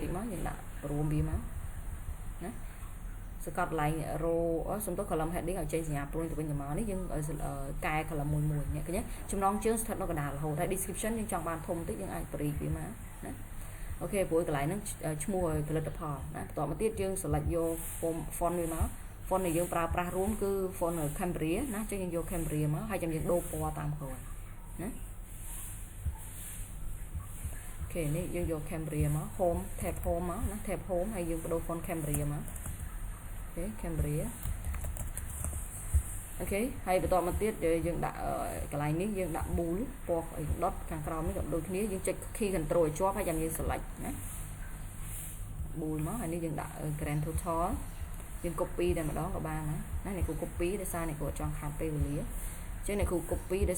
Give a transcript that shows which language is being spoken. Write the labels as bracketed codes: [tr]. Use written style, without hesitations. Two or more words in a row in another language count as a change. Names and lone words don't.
[km] ចមកយើងដាក់ព្រមវាមកណាសកត់កន្លែង row សំទោស [en] column heading [km] ឲ្យចេញសញ្ញាព្រួយទៅវិញទៅមកនេះយើងកែ column មួយនេះឃើញទេចំណងជើងស្ថិតនៅកណ្ដាលរហូតហើយ description យើងចង់បានធំតិចយើងអាចបរិយាវាមកណាអូខេព្រោះកន្លែងហ្នឹងឈ្មោះផលិតផលណាបន្តមកទៀតយើង select យក font វាមក font ដែលយើងប្រើប្រាស់រួមគឺ font Cambria ណាចឹងយើងយក Cambria មកហើយចាំយើងដូរពណ៌តាមក្រោយណា អូខេនេះយើងយក Cambria មក [en] home tab home [km] មកណា [en] tab home [km] ហើយយើងបដូរ font Cambria មកអូខេ Cambria អូខេហើយបន្តមកទៀតយើងដាក់កន្លែងនេះយើងដាក់ bool ពណ៌ដុតខាងក្រោមនេះក៏ដូចគ្នាយើងចុច [en] key control [km] ឲ្យជាប់ហើយចាំយើង select ណា bool មកហើយនេះយើងដាក់ [en] grand total [km] យើង copy តែម្ដងក៏បានណាអ្នកគ្រូ copy ដោយសារអ្នកគ្រូចង់ខាត់ពេលវេលាអញ្ចឹងអ្នកគ្រូ copy ដោយ